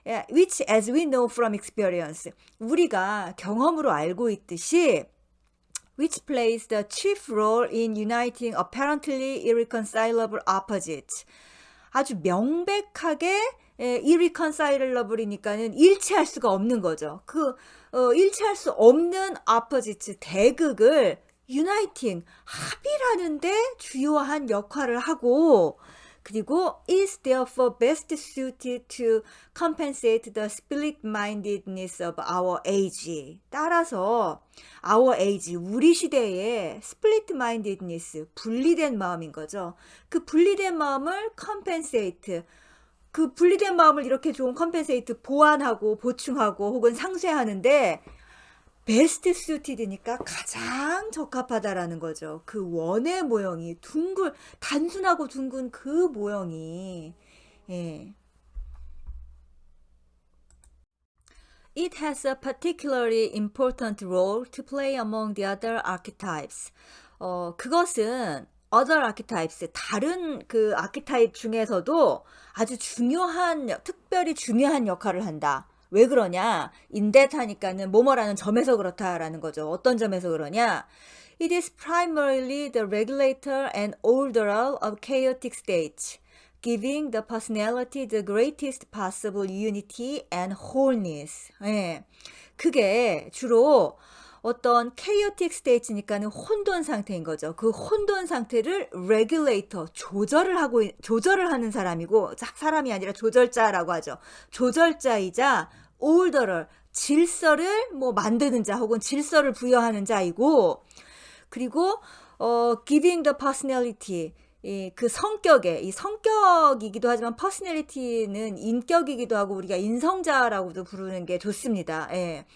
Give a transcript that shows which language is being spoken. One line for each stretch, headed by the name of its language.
English: which as we know from experience,
Korean: 우리가 경험으로 알고 있듯이
English: which plays the chief role in uniting apparently irreconcilable opposites.
Korean: 아주 명백하게 irreconcilable이니까는 일치할 수가 없는 거죠. 일치할 수 없는
English: opposites, 대극을 uniting,
Korean: 합일하는데 주요한 역할을 하고, 그리고
English: is therefore best suited to compensate the split-mindedness of our age.
Korean: 따라서
English: our age,
Korean: 우리 시대의 split-mindedness, 분리된 마음인 거죠. 그 분리된 마음을 compensate, 그 분리된 마음을 이렇게 좋은 compensate, 보완하고 보충하고 혹은 상쇄하는데 베스트 수티드니까 가장 적합하다라는 거죠. 그 원의 모형이 단순하고 둥근 그 모형이 예.
English: It has a particularly important role to play among the other archetypes.
Korean: 그것은 other archetypes, 다른 그 아키타입 중에서도 아주 특별히 중요한 역할을 한다. 왜 그러냐? in that 하니까는 뭐뭐라는 점에서 그렇다라는 거죠. 어떤 점에서 그러냐?
English: It is primarily the regulator and orderer of chaotic states, giving the personality the greatest possible unity and wholeness.
Korean: 예. 그게 주로 어떤 chaotic state니까는 혼돈 상태인 거죠. 그 혼돈 상태를 regulator, 조절을 하는 사람이고, 사람이 아니라 조절자라고 하죠. 조절자이자 orderer, 질서를 뭐 만드는 자 혹은 질서를 부여하는 자이고, 그리고
English: giving the personality,
Korean: 그 이 성격이기도 하지만 퍼스널리티는 인격이기도 하고 우리가 인성자라고도 부르는 게 좋습니다. 예.